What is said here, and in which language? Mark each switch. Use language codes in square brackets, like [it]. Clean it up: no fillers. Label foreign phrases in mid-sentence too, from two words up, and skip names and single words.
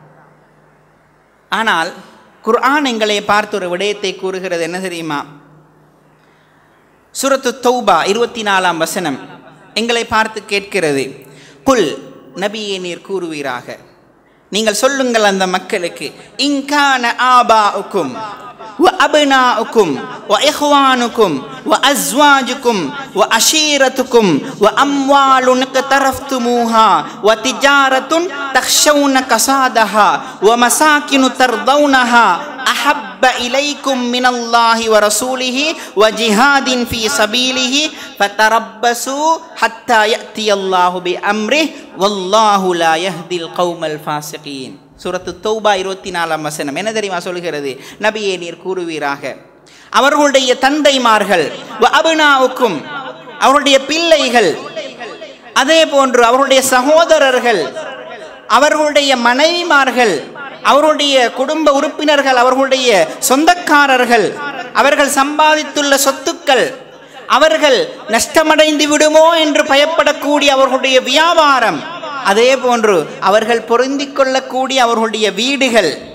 [ta] ஆனால் குர்ஆன் எங்களை பார்த்து ஒரு விடயத்தை கூறுகிறது. என்ன தெரியுமா? சூரத்து தௌபா 24ஆம் வசனம் எங்களை பார்த்து கேட்கிறது, குல், நபியே நீர் கூறுவீராக, நீங்கள் சொல்லுங்கள் அந்த மக்களுக்கு, [ar] إن كان آباؤكم وأبناؤكم وإخوانكم وأزواجكم وعشيرتكم وأموال اقترفتموها وتجارة تخشون كسادها ومساكن ترضونها أحب إليكم من الله ورسوله وجهاد في سبيله فتربصوا حتى يأتي الله بأمره والله لا يهدي القوم الفاسقين. [ta] சூரத்து தௌபா 24ஆம் வசனம் என்ன தெரியுமா சொல்கிறது? நபியே நீர் கூறுவீராக, அவர்களுடைய தந்தைமார்கள், அபுனாவுக்கும் அவருடைய பிள்ளைகள், அதே போன்று அவருடைய சகோதரர்கள், அவர்களுடைய மனைவிமார்கள், அவருடைய குடும்ப உறுப்பினர்கள், அவர்களுடைய சொந்தக்காரர்கள், அவர்கள் சம்பாதித்துள்ள சொத்துக்கள், அவர்கள் நஷ்டமடைந்து விடுமோ என்று பயப்படக்கூடிய அவர்களுடைய வியாபாரம், அதே போன்று அவர்கள் பொருந்திக் கொள்ளக்கூடிய அவர்களுடைய வீடுகள்,